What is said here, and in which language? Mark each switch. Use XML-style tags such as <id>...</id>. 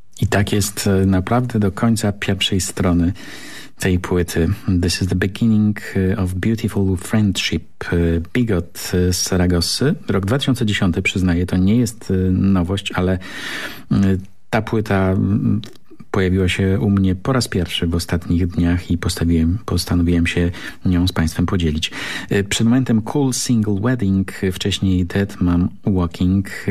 <pl>Tak jest naprawdę do końca pierwszej strony tej płyty.</pl> <en>This is the beginning of beautiful friendship.</en> <pl>Bigot z Saragossy. Rok 2010, przyznaję, to nie jest nowość, ale ta płyta pojawiła się u mnie po raz pierwszy w ostatnich dniach i postanowiłem się nią z Państwem podzielić. Przed momentem Cool Single Wedding, wcześniej Dead Mom Walking.</pl>